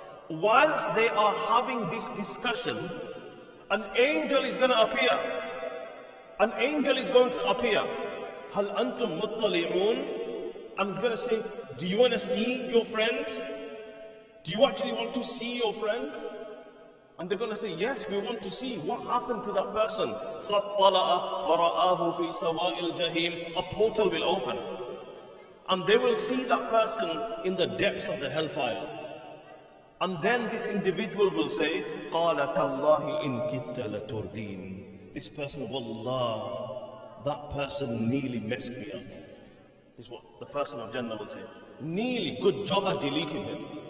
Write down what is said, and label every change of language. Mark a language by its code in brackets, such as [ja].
[en] Whilst they are having this discussion, an angel is going to appear. An angel is going to appear. [ar] هَلْ أَنْتُمْ مُطَّلِعُونَ. [en] And he's going to say, do you want to see your friend? Do you actually want to see your friend? And they're going to say, yes, we want to see what happened to that person. [ar] فَاطَّلَعَ فَرَآهُ فِي سَوَاءِ الْجَحِيمِ. [en] A portal will open. And they will see that person in the depths of the hellfire. And then this individual will say, [ar] قَالَ تَاللَّهِ إِن كِدْتَ لَتُرْدِينَ. [en] This person, wallah, that person nearly messed me up. This is what the person of Jannah will say. Nearly, good job I deleted him.